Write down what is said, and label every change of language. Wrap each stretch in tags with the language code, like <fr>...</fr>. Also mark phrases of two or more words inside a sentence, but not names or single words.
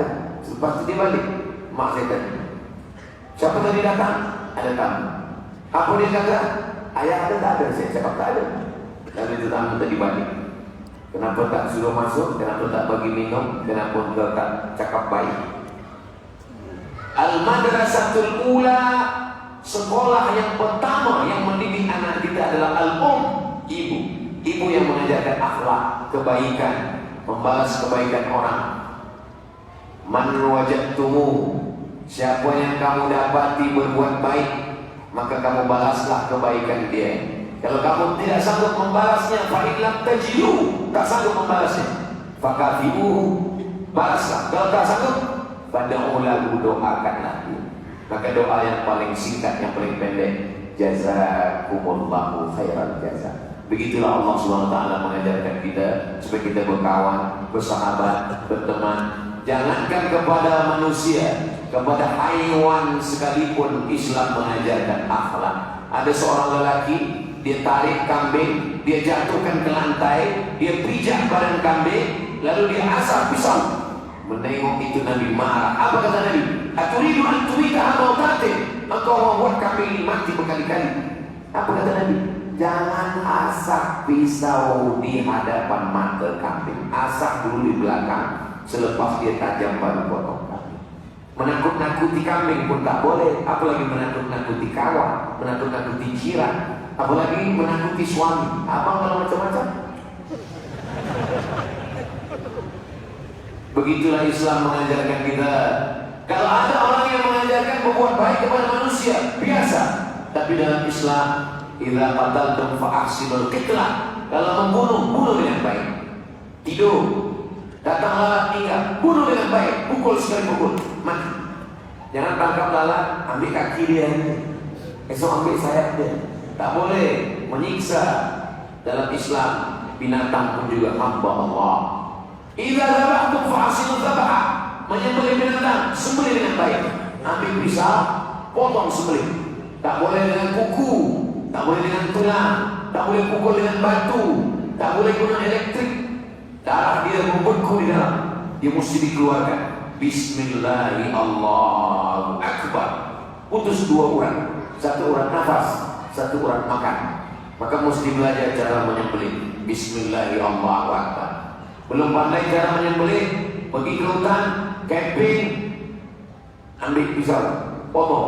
<ms>Lepas itu dia balik, mak saya tanya, siapa tadi datang? Ada tamu. Apa dia kata? Ayah ada tak ada? Saya cakap tak ada. Lalu itu tamu tadi balik. Kenapa tak suruh masuk? Kenapa tak bagi minum? Kenapa engkau tak cakap baik?</ms> <ar>المدرسة الأولى,</ar> <ms>sekolah yang pertama yang mendidik anak kita adalah al-um, ibu. Ibu yang mengajarkan akhlak, kebaikan, membalas kebaikan orang.</ms> <ar>من وجدتمو,</ar> <ms>siapa yang kamu dapati berbuat baik, maka kamu balaslah kebaikan dia. Kalau kamu tidak sanggup membalasnya,</ms> <ar>فإلم تجدوا,</ar> <ms>tak sanggup membalasnya, fakafi'uhu, balaslah. Kalau tak sanggup, fada'ulahu, doakanlah dia. Maka doa yang paling singkat, yang paling pendek,</ms> <ar>جزاكم الله خيرا جزاء.</ar> <ms>Begitulah Allah SWT mengajarkan kita supaya kita berkawan, bersahabat, berteman. Jangankan kepada manusia, kepada haiwan sekalipun Islam mengajarkan akhlak. Ada seorang lelaki, dia tarik kambing, dia jatuhkan ke lantai, dia pijak badan kambing, lalu dia asap pisau. Menengok itu Nabi marah. Apa kata Nabi?</ms> <ar>أتريد أن تميتها موتات,</ar> <ms>engkau membuat kambing ini mati berkali-kali. Apa kata Nabi? Jangan asap pisau di hadapan mata kambing, asap dulu di belakang, selepas dia tajam baru potong kambing. Menakut-nakuti kambing pun tak boleh, apalagi menakut-nakuti kawan, menakut-nakuti jiran, apalagi menakuti suami. Abang kalau macam-macam. Begitulah Islam mengajarkan kita. Kalau ada orang yang mengajarkan berbuat baik kepada manusia, biasa. Tapi dalam Islam,</ms> <ar>إذا قتلتم فأحسنوا القتلة.</ar> <ms>Kalau membunuh, bunuh dengan baik. Tidur, datang lalat tinggal, bunuh dengan baik. Pukul sekali pukul, mati. Jangan tangkap lalat, ambil kaki dia, esok ambil sayap dia. Tak boleh menyiksa. Dalam Islam, binatang pun juga hamba Allah.</ms> <ar>إذا ذبحتم فأحسنوا الذبحة,</ar> <ms>menyembelih binatang, sembelih dengan baik. Ambil pisau, potong sembelih. Tak boleh dengan kuku, tak boleh dengan tulang, tak boleh pukul dengan batu, tak boleh guna elektrik. Darah dia membeku di dalam, dia mesti dikeluarkan.</ms> <ar>بسم الله الله أكبر.</ar> <ms>Putus dua urat, satu urat nafas, satu urat makan. Maka mesti belajar cara menyembelih.</ms> <ar>بسم الله الله أكبر.</ar> <ms>Belum pandai cara menyembelih, pergi ke hutan, camping, ambil pisau, potong.</ms>